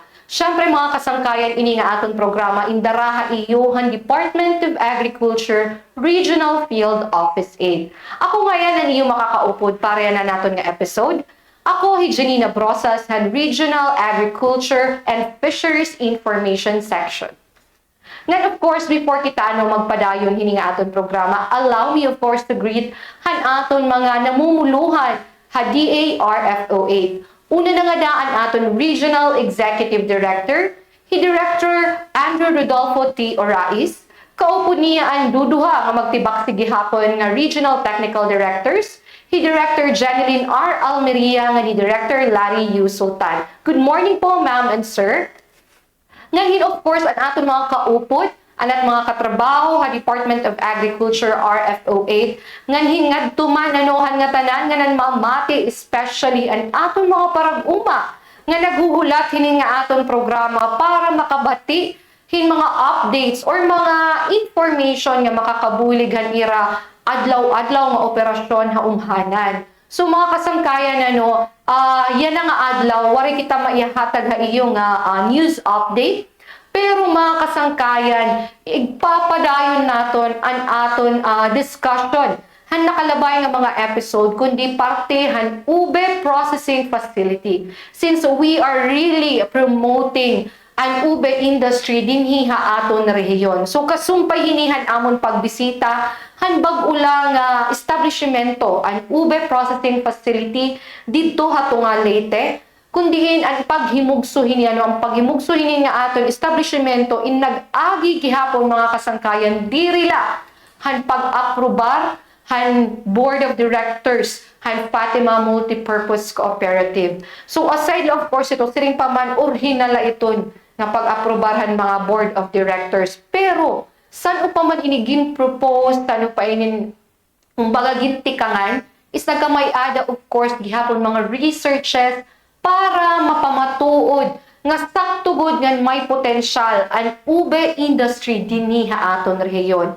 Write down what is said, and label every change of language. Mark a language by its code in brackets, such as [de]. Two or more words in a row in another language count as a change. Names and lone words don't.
[war] Syempre mga kasangkayan, ini nga aton programa indaraha iyohan Department of Agriculture Regional Field Office 8. Ako ngayon ang iyo makakaupod para na naton nga episode. Ako, Janena Brosas, ng Regional Agriculture and Fisheries Information Section. [en] Then of course, before [war] kita magpadayon hini nga aton programa, [en] allow me of course to greet [war] han aton mga namumuluhan ha DARFO8. Una na nga daan aton Regional Executive Director, Director Andrew Rodolfo T. Orais. Kaupo niya ang duduha nga magtibak sige hapon nga Regional Technical Directors, Director Jeneline R. Almeria nga ni Director Larry U. Sultan. [en] Good morning po, ma'am and sir. [war] Ngayon, [en] of course, [war] ang aton mga kaupot, at mga katrabaho ha Department of Agriculture RFO8, ngan hingad tumananuhan nga tanan nga nan mamati, especially ang aton mga parag-uma nga naghuhulat hinin nga aton programa para makabati hin mga updates or mga information nga makakabulig ira adlaw-adlaw nga operasyon ha umhanan. So mga kasangkayan yan nga adlaw wari kita maihatag ha iyo nga news update. Pero mga kasangkayan, igpapadayon naton ang aton discussion han nakalabay nga mga episode kundi parte han ube processing facility. [en] Since we are really promoting [war] ang ube industry dinhi ha aton rehiyon. So kasumpay hinihan amon pagbisita han bag-ula nga establishmento ang ube processing facility didto ha tunga Leyte. Kundihin ang paghimugsuhin ang paghimugsuhin nga aton establishmento in nag-agi gihapon mga kasangkayan dirila han pag-aprobar han Board of Directors han Fatima Multipurpose Cooperative. So aside [en] of course [war] ito siring paman original iton nga pag-aprobarhan mga Board of Directors. Pero saan pa man inigin propose, saan pa inin kumbaga gintikangan is nagkamay-ada [en] of course [war] gihapon mga researches para mapamatuod nga saktugod nga may potential ang ube industry dinhi ha aton rehiyon.